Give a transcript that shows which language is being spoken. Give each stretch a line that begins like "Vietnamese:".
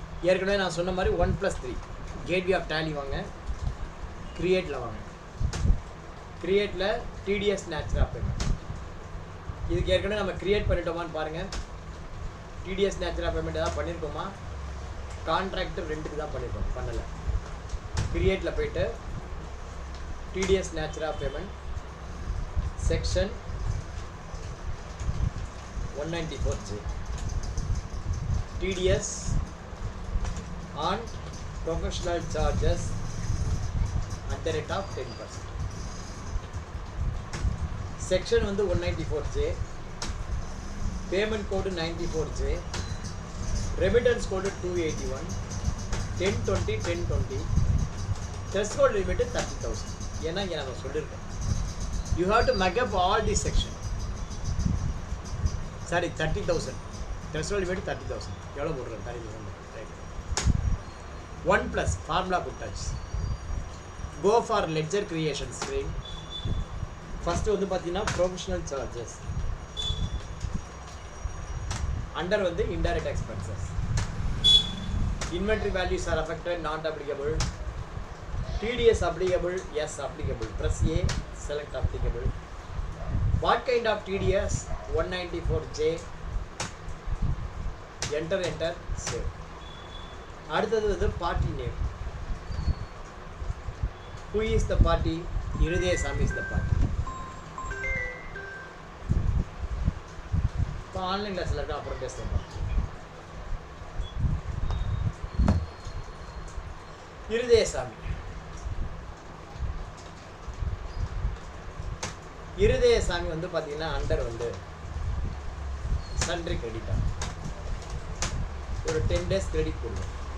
Tamil: ஏற்கனவே நான் சொன்ன மாதிரி 1+3 கேட்வே ஆஃப் டேலி வாங்க, கிரியேட்டில் வாங்க. கிரியேட்டில் டிடிஎஸ் நேச்சர் ஆஃப் பேமெண்ட். இதுக்கு ஏற்கனவே நம்ம கிரியேட் பண்ணிட்டோமான்னு பாருங்கள். டிடிஎஸ் நேச்சர் ஆஃப் பேமெண்ட் ஏதாவது பண்ணியிருக்கோமா? கான்ட்ராக்டர் ரெண்டுக்கு தான் பண்ணியிருக்கோம், பண்ணலை. கிரியேட்டில் போய்ட்டு TDS nature of payment section 194J
English: TDS on professional charges at the rate of 10%. Section வந்து 194J, payment code 94J, remittance code 281, 1020 1020, threshold limit 30,000.
Tamil: ஏன்னா இங்கே நம்ம சொல்லியிருக்கோம்.
English: You have to mug up all these sections. Sorry, 30,000. Threshold limit 30,000.
Tamil: எவ்வளோ போடுறோம்?
English: 30,000. Right.
Tamil: 1+ formula கொடுத்தாச்சு.
English: Go for ledger creation screen.
Tamil: First வந்து பார்த்தீங்கன்னா ப்ரொஃபஷனல் சார்ஜஸ். அண்டர் வந்து indirect expenses.
English: Inventory values are affected, not applicable. TDS applicable, yes applicable. Press A, select applicable. What kind of TDS? 194J. Enter, save.
Tamil: அடுத்தது வந்து party name.
English: Who is the party? Irudayasamy is the party.
Tamil: இப்போ online கிளாஸில் இருக்க அப்புறம் பேசுகிறேன். இருதயசாமி இருதயசாமி வந்து பார்த்தீங்கன்னா under வந்து சன்ட்ரி கிரெடிட்டா ஒரு 10 days கிரெடிட் கொடுக்கும்.